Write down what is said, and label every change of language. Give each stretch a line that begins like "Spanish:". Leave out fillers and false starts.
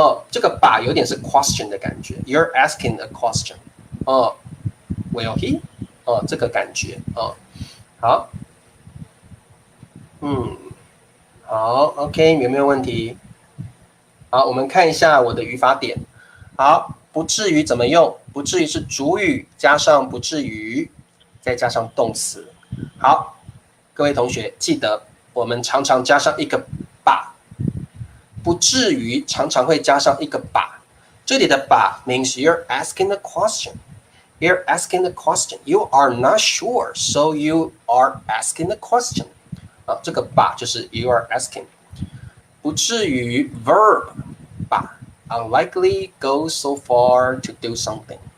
Chinese: 这个吧有点是
English: question
Chinese: 的感觉
English: ，You're asking a question， will he？
Chinese: 这个感觉好，好 ，OK， 有没有问题？好，我们看一下我的语法点。好，不至于怎么用？不至于是主语加上不至于，再加上动词。好，各位同学记得，我们常常加上一个吧。不至于常常会加上一个吧，这里的吧
English: means you're asking a question. You're asking a question. You are not sure, so you are asking a question.
Chinese: 这个吧就是
English: you are asking. 不至于 verb 吧 unlikely go so far to do something.